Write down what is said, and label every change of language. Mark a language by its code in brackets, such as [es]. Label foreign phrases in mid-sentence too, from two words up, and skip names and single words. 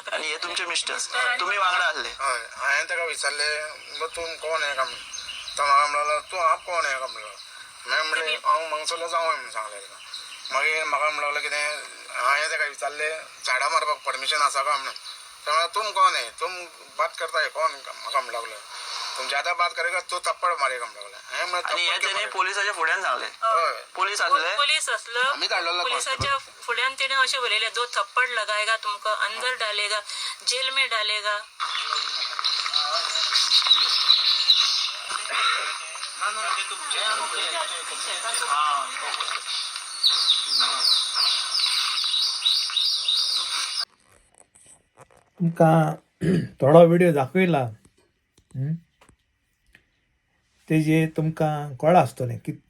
[kok] आणि हे तुमचे मिस्टर आणि तुम्ही वांगडा आसले हय हांवें ताका विचारले मग तूं कोण आहे का म्हणून. तो म्हाका म्हणलो तूं हांव कोण आहे का म्हणलो हांवें म्हणलें हांव मंगसोला जावं म्हणून सांगलें ताका मागीर म्हाका म्हणूंक लागलो कितें हांवें ताका विचारलें झाडां मारपाक परमिशन आसा का म्हणून तो म्हणलो [hi] तुम कौन है तुम बात करता है कौन [kok] म्हाका म्हणूंक लागलो [hi] तुम ज्यादा बात करेगा तो थप्पड़ मारेगा [kok] म्हणूंक लागलो हांवें म्हणलें आणि हे थप्पड़ तेणे क्यों पोलिसाच्या फुड्यान सांगले हय पोलीस आसले पुलिस असलो आम्ही काढलेला पुलिसाच्या फुड्यान तेणे अशें बरयलें [hi] दो थप्पड़ लगाएगा तुमको अंदर डालेगा जेल में डालेगा [kok] तुमकां थोडो व्हिडिओ दाखयला तेजे तुमकां कळ्ळां आसतलें कितें